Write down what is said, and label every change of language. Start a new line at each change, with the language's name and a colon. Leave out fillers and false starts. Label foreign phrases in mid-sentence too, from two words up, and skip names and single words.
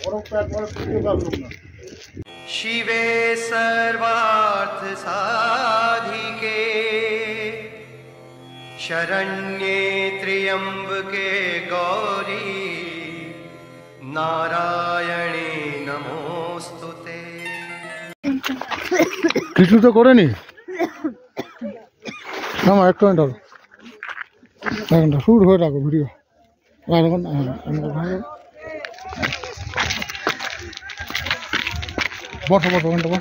Sanskrit: शिवे सर्वार्थ साधिके शरण्ये त्र्यंबके गौरी नारायणे नमोस्तुते।
Bangla: কিছু তো করেনি আমার একটু একটা শুরু হয়ে রাখো ভিডিও বসো বসো ওখানটা বস